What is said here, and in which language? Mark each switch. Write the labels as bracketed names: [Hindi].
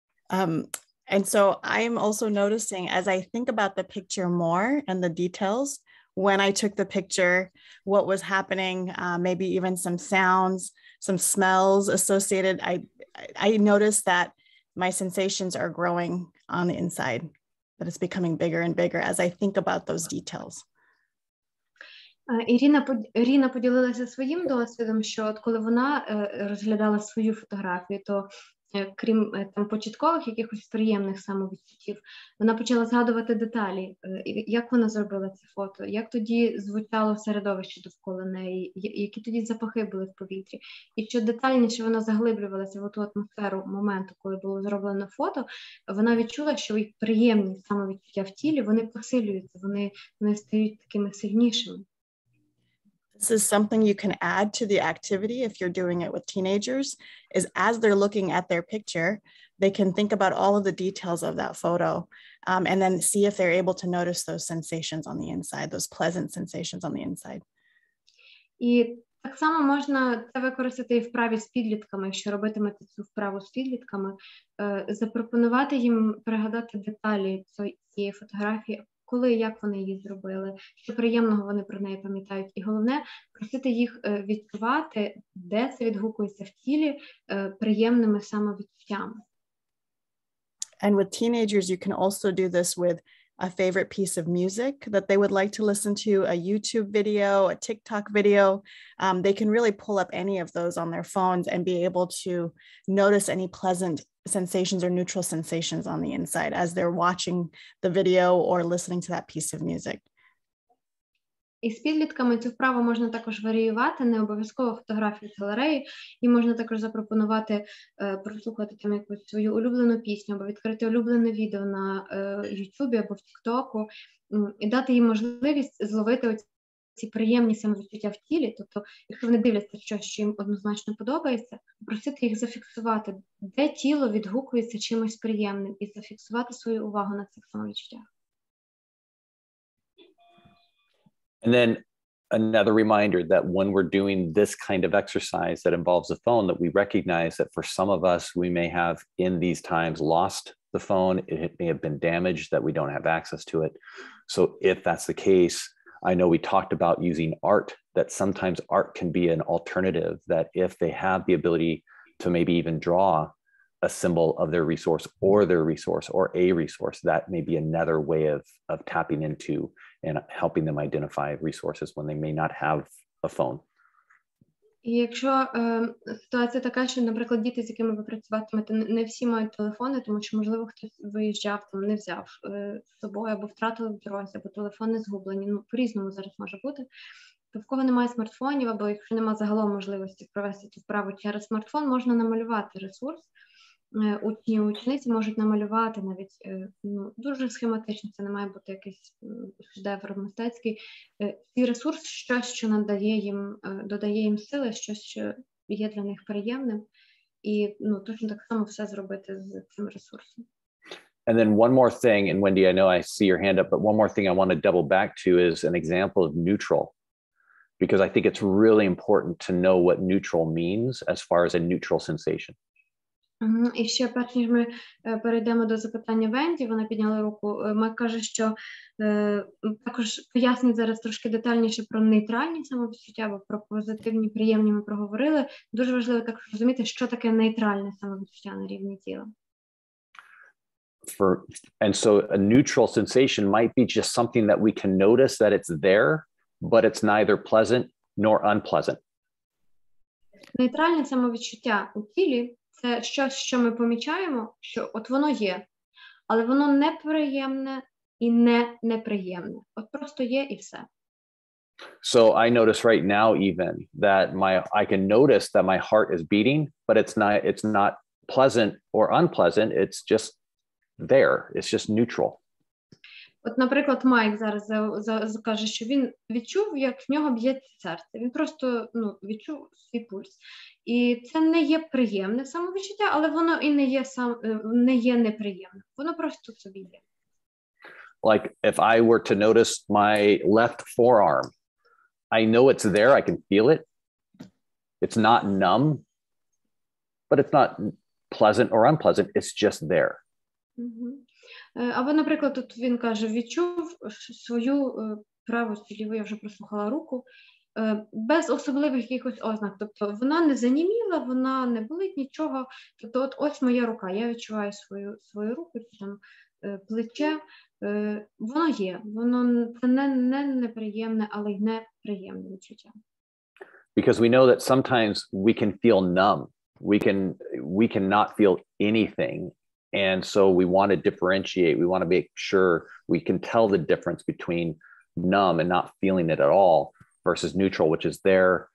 [English] And so I'm also noticing as I think about the picture more and the details, when I took the picture, what was happening, maybe even some sounds, some smells associated. I noticed that my sensations are growing on the inside, that it's becoming bigger and bigger as I think about those details. [Ukrainian] Ірина поділилася своїм досвідом, що от коли вона розглядала свою фотографію, то крім там початкових якихось приємних самовідчуттів, вона почала згадувати деталі, як вона зробила це фото, як тоді звучало середовище довкола неї, які тоді запахи були в повітрі. І що детальніше вона заглиблювалася в ту атмосферу моменту, коли було зроблено фото, вона відчула, що і приємні самовідчуття в тілі, вони посилюються, вони стають такими сильнішими. [English] This is something you can add to the activity if you're doing it with teenagers, is as they're looking at their picture, they can think about all of the details of that photo and then see if they're able to notice those sensations on the inside, those pleasant sensations on the inside. [Ukrainian] І так само можна це використати і в вправі з підлітками, якщо робитимете цю вправу з підлітками, запропонувати їм пригадати деталі цієї фотографії, коли і як вони її зробили, що приємного вони про неї пам'ятають. І головне, просити їх відчувати, де це відгукується в тілі приємними самовідчуттями. [English] And with teenagers, you can also do this with a favorite piece of music that they would like to listen to, a YouTube video, a TikTok video. They can really pull up any of those on their phones and be able to notice any pleasant sensations or neutral sensations on the inside as they're watching the video or listening to that piece of music. [Ukrainian] І з підлітками цю вправу можна також варіювати, не обов'язково фотографії з галереї, і можна також запропонувати прослухати там якусь свою улюблену пісню, або відкрити улюблене відео на YouTube або в TikTok, і дати їм можливість зловити ці приємні самовідчуття в тілі. Тобто, якщо вони дивляться щось, що їм однозначно подобається, просити їх зафіксувати, де тіло відгукується чимось приємним, і зафіксувати свою увагу на цих самовідчуттях. [English] And then another reminder that when we're doing this kind of exercise that involves the phone, that we recognize that for some of us, we may have in these times lost the phone. It may have been damaged, that we don't have access to it. So if that's the case, I know we talked about using art, that sometimes art can be an alternative, that if they have the ability to maybe even draw a symbol of their resource or a resource, that may be another way of tapping into and helping them identify resources when they may not have a phone. [Ukrainian] І якщо ситуація така, що, наприклад, діти, з якими ви працюватимете, не всі мають телефони, тому що, можливо, хтось виїжджав, там, не взяв з собою, або втратили в дорозі, або телефони згублені, ну, по-різному зараз може бути, то в кого немає смартфонів, або якщо немає загалом можливості провести цю вправу через смартфон, можна намалювати ресурс. Учні, учениці можуть намалювати навіть дуже схематично, це не має бути якийсь шедевр мистецький. Цей ресурс – щось, що додає їм сили, щось, що є для них приємним. І точно так само все зробити з цим ресурсом. [English] And then one more thing, and Wendy, I know I see your hand up, but one more thing I want to double back to is an example of neutral, because I think it's really important to know what neutral means as far as a neutral sensation. [Ukrainian] І ще перш ніж ми перейдемо до запитання Венді, вона підняла руку, Мак каже, що також пояснить зараз трошки детальніше про нейтральні самовідчуття, або про позитивні, приємні ми проговорили. Дуже важливо також розуміти, що таке нейтральне самовідчуття на рівні тіла. [English] And so a neutral sensation might be just something that we can notice that it's there, but it's neither pleasant nor unpleasant. [Ukrainian] Нейтральне самовідчуття у тілі це щось, що ми помічаємо, що от воно є, але воно неприємне і не неприємне. От просто є і все. [English] So I notice right now even that I can notice that my heart is beating, but it's not pleasant or unpleasant. It's just there. It's just neutral. [Ukrainian] От, наприклад, Майк зараз каже, що він відчув, як в нього б'ється серце. Він просто відчув свій пульс. І це не є приємне самовідчуття, але воно і не є неприємне. Воно просто собі є. [English] Like if I were to notice my left forearm, I know it's there, I can feel it. It's not numb, but it's not pleasant or unpleasant. It's just there. [Ukrainian] Або, наприклад, тут він каже, відчув свою праву чи ліву, я вже прослухала руку, без особливих якихось ознак. Тобто вона не заніміла, вона не болить нічого. Тобто от ось моя рука, я відчуваю свою руку, чи там плече. Воно є, воно це не неприємне, але й неприємне відчуття. [English] Because we know that sometimes we can feel numb. We can not feel anything. And so we want to differentiate. We want to make sure we can tell the difference between numb and not feeling it at all versus neutral, which is there.